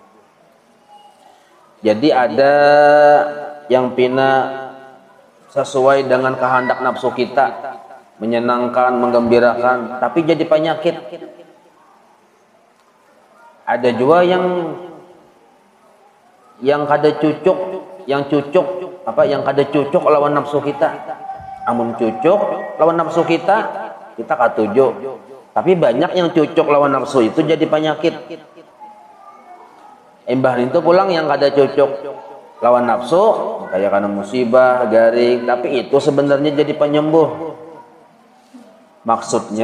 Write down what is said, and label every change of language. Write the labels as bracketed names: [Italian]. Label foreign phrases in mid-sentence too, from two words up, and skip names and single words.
[Banjar] Jadi ada yang pina sesuai dengan kehendak nafsu kita, menyenangkan, menggembirakan, tapi jadi penyakit. Ada juga yang kada cucuk, yang kada cucuk lawan nafsu kita. Amun cucuk lawan nafsu kita katuju. Tapi banyak yang cucuk lawan nafsu itu jadi penyakit. Embah itu pulang yang kada cucuk lawan nafsu, kayak karena musibah, garing, tapi itu sebenarnya jadi penyembuh.